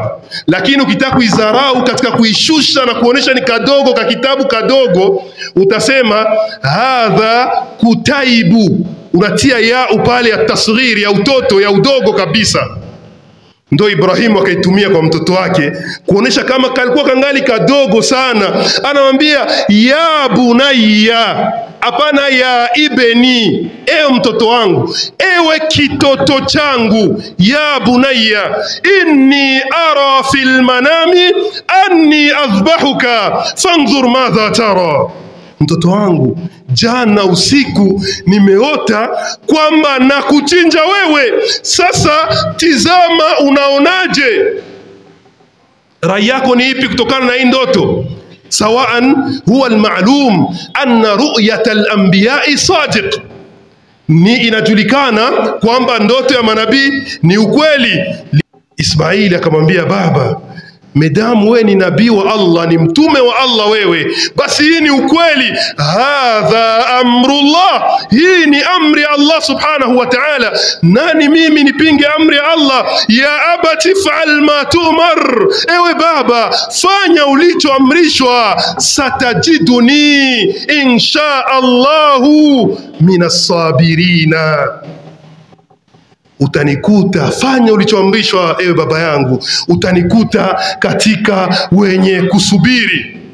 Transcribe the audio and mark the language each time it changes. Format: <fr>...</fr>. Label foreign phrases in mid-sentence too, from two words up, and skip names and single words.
<sw>Lakini ukitaka kuizarau katika kuishusha na kuonesha ni kadogo, ka kitabu kadogo, utasema</sw> <ar>هذا كتيب,</ar> <sw>unatia ya upale ya tasghiri, ya utoto, ya udogo kabisa. Ndo Ibrahim akaitumia kwa mtoto wake kuonesha kama kalikuwa kangali kadogo sana. Anamwambia</sw> <ar>يا بني,</ar> <sw>hapana</sw> <ar>يا ابني,</ar> <sw>ewe mtoto wangu, ewe kitoto changu.</sw> <ar>يا بني إني أرى في المنام أني أذبحك فانظر ماذا ترى.</ar> <sw>Mtoto wangu, jana usiku nimeota kwamba nakuchinja wewe, sasa tizama unaonaje? Rai yako ni ipi kutokana na hii ndoto?</sw> <ar>سواء هو المعلوم أن رؤية الأنبياء صادق,</ar> <sw>ni inajulikana kwamba ndoto ya manabii ni ukweli. Ismaili akamwambia baba, medamu wewe ni nabii wa Allah, ni mtume wa Allah wewe, basi hii ni ukweli.</sw> <ar>هذا أمر الله,</ar> <sw>hii ni amri ya Allah subhanahu wa ta'ala. Nani mimi nipinge amri ya Allah?</sw> <ar>يا أبت افعل ما تؤمر,</ar> <sw>ewe baba fanya ulichoamrishwa.</sw> <ar>ستجدني إن شاء الله من الصابرين,</ar> <sw>utanikuta, fanya ulichoamrishwa ewe baba yangu, utanikuta katika wenye kusubiri.</sw>